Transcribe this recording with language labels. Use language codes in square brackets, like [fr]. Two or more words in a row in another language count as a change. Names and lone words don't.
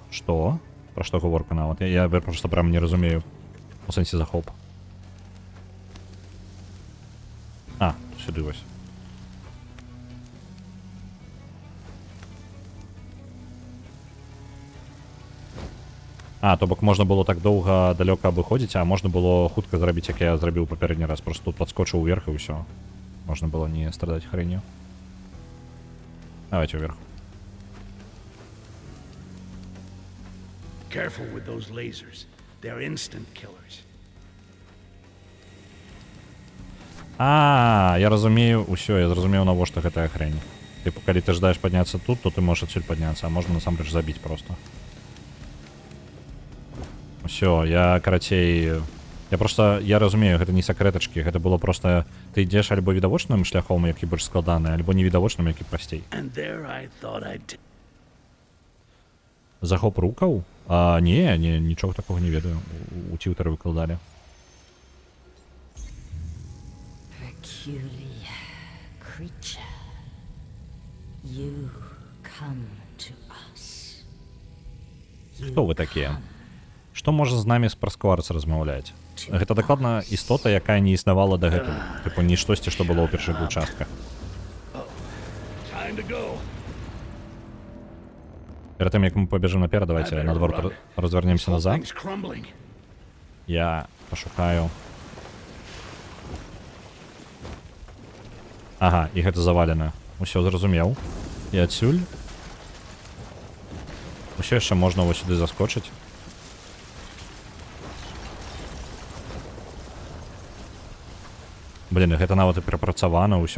[uk] Що? Про що говорка навод? Я просто прям не розумію. У сенсі захоп. А, сюди ось. [be] А, то бок можна было так доўга далёка абыходзіць, а можна было хутка зрабіць, як я зрабіў папярэдні раз. Просто тут падскочыў уверх і ўсё. Можна было не страдаць хренью. Давайте уверх. [en] Careful with those lasers. They're instant killers. [be] А, я разумею, усё, я зразумеў, навошта гэтая хрень. Тыпу, калі ты ждаеш падняцца тут, то ты можаш адсюль падняцца, а можна насамрэч забіць просто. Все, я, карацей... Я разумею, гэта не сакрэтачкі, гэта было просто... Ты ідзеш альбо відавочным шляхом, які больш складаны, альбо невідавочным, які прасцей. [en] And there I thought I'd... [be] Захоп рукаў? Не, нічога такога не ведаю. У тьютары выкладалі. [en] Peculiar creature, you come to us. [be] Хто вы такія? Што можа з намі пра скварц размаўляць? Гэта дакладна істота, якая не існавала дагэтуль. Тыпу, не штосьці, што было ў першых участках. [en] Time to go. [be] Перад тым, як мы пабежым наперад, давайте наадварот развернемся назад. [en] Things crumbling. [be] Я пашукаю. Ага, і гэта завалена. Усё зразумеў. І адсюль. Усё яшчэ можна вось сюды заскочыць. Блін, гэта нават і перапрацавана, ўсё.